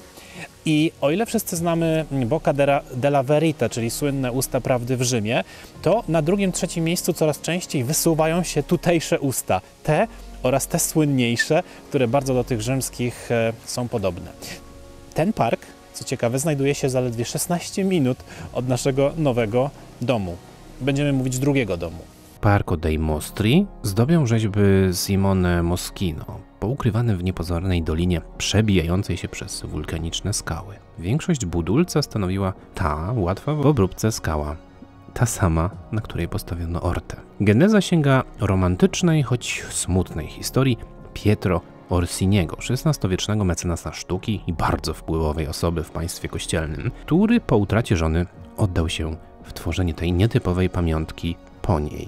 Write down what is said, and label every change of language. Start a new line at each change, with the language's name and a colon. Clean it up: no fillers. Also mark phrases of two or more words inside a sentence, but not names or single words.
Polish: I o ile wszyscy znamy Bocca della Verità, czyli słynne usta prawdy w Rzymie, to na drugim, trzecim miejscu coraz częściej wysuwają się tutejsze usta. Te oraz te słynniejsze, które bardzo do tych rzymskich są podobne. Ten park, co ciekawe, znajduje się zaledwie 16 minut od naszego nowego domu. Będziemy mówić drugiego domu. Parco dei Mostri zdobią rzeźby Simone Moschino. poukrywane w niepozornej dolinie przebijającej się przez wulkaniczne skały. Większość budulca stanowiła ta łatwa w obróbce skała, ta sama, na której postawiono Ortę. Geneza sięga romantycznej, choć smutnej historii Pietro Orsiniego, XVI-wiecznego mecenasa sztuki i bardzo wpływowej osoby w państwie kościelnym, który po utracie żony oddał się w tworzenie tej nietypowej pamiątki po niej.